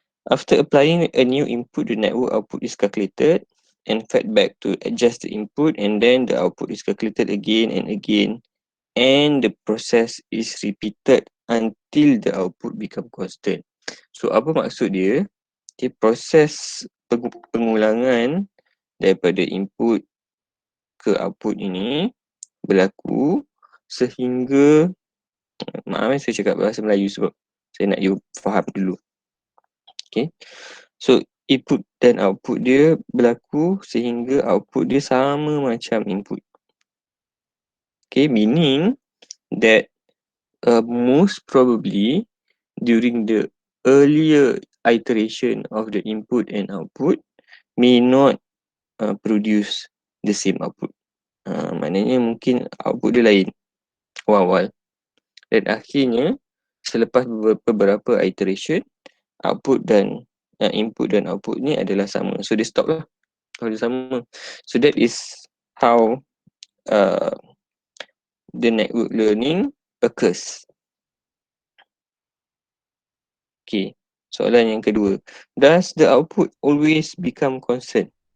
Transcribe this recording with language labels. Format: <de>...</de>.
<en>After applying a new input, the network output is calculated and fed back to adjust the input, and then the output is calculated again and again, and the process is repeated until the output become constant.</en> <ms>So apa maksud dia? Okay, proses pengulangan daripada input ke output ini berlaku sehingga, maaf saya cakap bahasa Melayu sebab saya nak you faham dulu. Okay, so input dan output dia berlaku sehingga output dia sama macam input.</ms> <en>Okay, meaning that most probably during the earlier iteration of the input and output may not produce the same output.</en> <ms>Maknanya mungkin output dia lain awal-awal, dan akhirnya selepas beberapa iteration, output dan input dan output ni adalah sama. So dia stop lah. Kalau dia sama.</ms> <en>So that is how the network learning occurs. Okay,</en> <ms>soalan yang kedua.</ms> <en>Does the output always become constant?</en>